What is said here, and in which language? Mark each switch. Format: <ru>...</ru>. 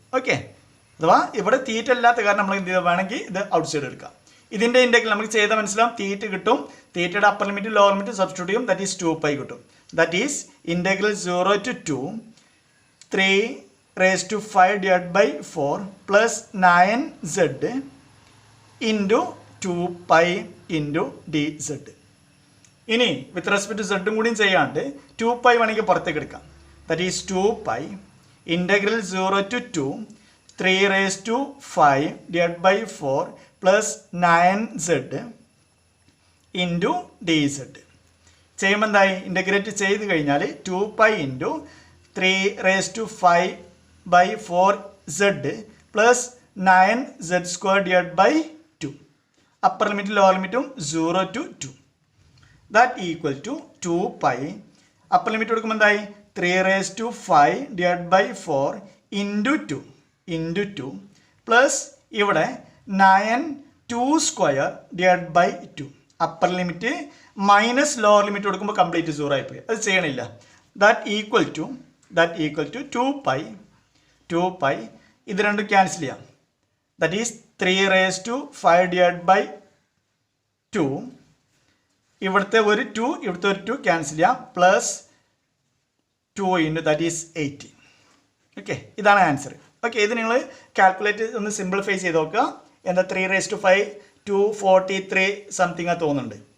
<ml>Okay, അഥവാ ഇവിടെ തീറ്റ ഇല്ലാത്ത കാരണം നമ്മൾ എന്ത് ചെയ്താൽ വേണമെങ്കിൽ ഇത് ഔട്ട് സൈഡ് എടുക്കാം. ഇതിൻ്റെ ഇൻ്റഗ്രൽ നമുക്ക് ചെയ്താൽ മനസ്സിലാവും. തീറ്റ കിട്ടും, തീറ്റയുടെ upper limit lower limit substitute ചെയ്യും. ദാറ്റ് ഈസ് 2 pi കിട്ടും.</ml> <en>That is integral 0 to 2 3 raised to 5 divided by 4 plus 9z into 2 pi into dz.</en> <ml>ഇനി വിത്ത് റെസ്പെക്ട് ടു സെഡും കൂടിയും ചെയ്യാണ്ട് 2 pi വേണമെങ്കിൽ പുറത്തേക്ക് എടുക്കാം.</ml> <en>That is 2 pi integral 0 to 2 3 raised to 5 divided by 4 plus 9z into dz.</en> <ml>ചെയ്യുമ്പോൾ എന്തായി, integrate ചെയ്ത് കഴിഞ്ഞാൽ</ml> <en>2 pi into 3 raised to 5 by 4z plus 9z square divided by 2.</en> <ml>Upper ലിമിറ്റും ലോവർ ലിമിറ്റും 0 to 2.</ml> <en>That equal to 2 pi.</en> <ml>Upper limit കൊടുക്കുമ്പോൾ എന്തായി,</ml> <en>3 raised to 5 divided by 4 into 2 plus ഇവിടെ 9 square divided by 2.</en> <ml>Upper limit minus lower limit കൊടുക്കുമ്പോൾ complete 0 ആയിപ്പോയി. അത് ചെയ്യണില്ല.</ml> <en>That equal to 2 pi.</en> <ml>ഇത് രണ്ടും ക്യാൻസൽ ചെയ്യാം.</ml> <en>That is 3 raised to 5 divided by 2.</en> <ml>ഇവിടുത്തെ ഒരു 2 ഇവിടുത്തെ ഒരു 2 ക്യാൻസൽ ചെയ്യാം.</ml> <en>Plus 2 into that is 18.</en> <ml>Okay, ഇതാണ് ആൻസർ. ഓക്കെ, ഇത് നിങ്ങൾ കാൽക്കുലേറ്റ് ഒന്ന് സിമ്പിളിഫൈ ചെയ്ത് നോക്കുക. എന്താ 3 raised to 5 243 സംതിങ് തോന്നുന്നുണ്ട്.</ml>